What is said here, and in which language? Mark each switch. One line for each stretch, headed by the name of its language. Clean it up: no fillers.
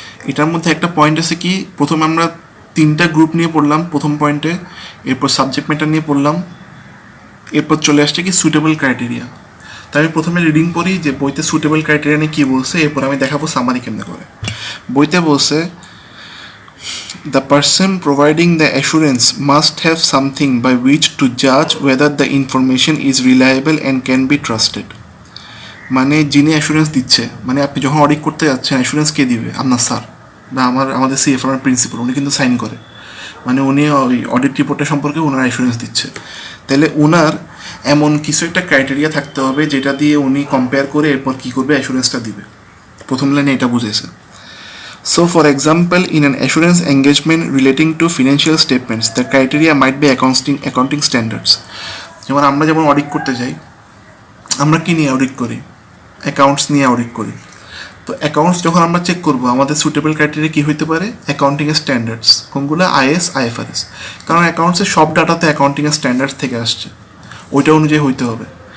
Bangla: এটার মধ্যে একটা পয়েন্ট আছে কি, প্রথমে আমরা 3টা গ্রুপ নিয়ে পড়লাম প্রথম পয়েন্টে, এরপর সাবজেক্ট ম্যাটার নিয়ে পড়লাম, এরপর চলে আসছে কি সুটেবল ক্রাইটেরিয়া। তাই আমি প্রথমে রিডিং পড়ি যে বইতে সুটেবল ক্রাইটেরিয়া নিয়ে কী বলছে, এরপর আমি দেখাবো সামারি কেমনে করে। বইতে বলছে
English: the person providing the assurance must have something by which to judge whether the information is reliable and can be trusted.
Bangla: মানে যিনি অ্যাসুরেন্স দিচ্ছে, মানে আপনি যখন অডিট করতে যাচ্ছেন অ্যাসুরেন্স কে দিবে? আপনার স্যার বা আমাদের সিএফআর প্রিন্সিপাল, উনি কিন্তু সাইন করে, মানে উনি ওই অডিট রিপোর্টটা সম্পর্কে ওনার অ্যাসুরেন্স দিচ্ছে। তাহলে ওনার এমন কিছু একটা ক্রাইটেরিয়া থাকতে হবে যেটা দিয়ে উনি কম্পেয়ার করে এরপর কী করবে, অ্যাসুরেন্সটা দিবে। প্রথম লাইনে এটা বুঝেছে।
English: So, for example, in an assurance engagement relating to financial statements, the criteria might be accounting standards.
Bangla: যেমন আমরা যেমন অডিট করতে যাই, আমরা কি নিয়ে অডিট করি? অ্যাকাউন্টস নিয়ে অডিট করি। তো অ্যাকাউন্টস যখন আমরা চেক করব, আমাদের সুটেবল ক্রাইটেরিয়া কী হইতে পারে? অ্যাকাউন্টিংয়ের স্ট্যান্ডার্ডস। কোনগুলো? Is, IFRS. কারণ অ্যাকাউন্টসের সব ডাটাতে অ্যাকাউন্টিংয়ের স্ট্যান্ডার্ডস থেকে আসছে, ওইটা অনুযায়ী হইতে হবে।